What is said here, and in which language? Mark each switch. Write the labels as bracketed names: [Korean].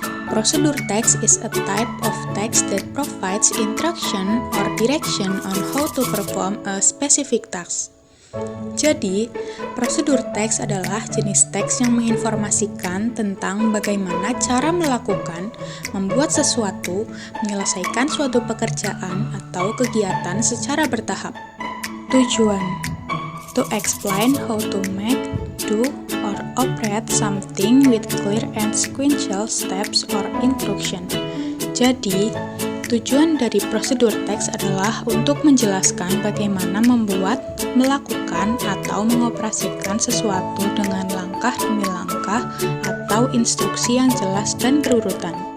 [English] Prosedur text is a type of text that provides instruction or direction on how to perform a specific task. [Indonesian] Jadi, prosedur teks adalah jenis teks yang menginformasikan tentang bagaimana cara melakukan, membuat sesuatu, menyelesaikan suatu pekerjaan atau kegiatan secara bertahap. Tujuan. [English] To explain how to make, do, or operate something with clear and sequential steps or instruction. [Indonesian] Jadi, tujuan dari prosedur teks adalah untuk menjelaskan bagaimana membuat, melakukan, atau mengoperasikan sesuatu dengan langkah demi langkah atau instruksi yang jelas dan berurutan.